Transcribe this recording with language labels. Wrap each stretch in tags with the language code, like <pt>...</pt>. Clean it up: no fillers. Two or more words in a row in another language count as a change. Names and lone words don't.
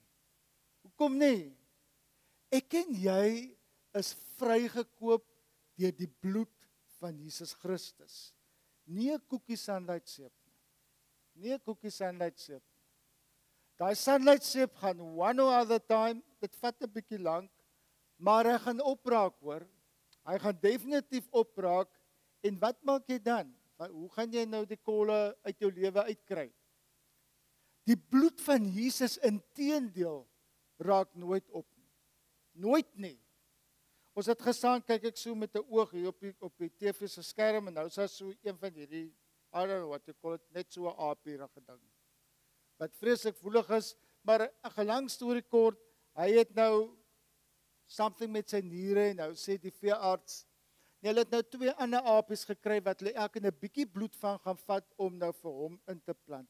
<af>Hoekom nie? Ek en jy is vrygekoop deur die bloed van Jesus Christus. Nie 'n koekie sunlight seep nie. Nie 'n koekie sunlight seep. Daai sunlight seep gaan</af> <en>one or other time,</en> <af>dit vat 'n bietjie lank, maar hy gaan opraak, hoor. Hy gaan definitief opraak, en wat maak jy dan? Hoe gaan jy nou die kolle uit jou lewe uitkry? Die bloed van Jesus inteendeel raak nooit op nie. Nooit nie. Ons het gestaan, kyk ek so met 'n oog hier op die TV se skerm, en nou is daar so een van hierdie,</af> <en>I don't know what you call it,</en> <af>net so 'n aapierige ding, wat vreeslik voelig is, maar 'n gelang storie kort, hy het nou something met sy niere, en nou sê die veearts, hulle het nou 2 ander aapies gekry, wat hulle elkeen 'n bietjie bloed van gaan vat, om nou vir hom in te plant.</af>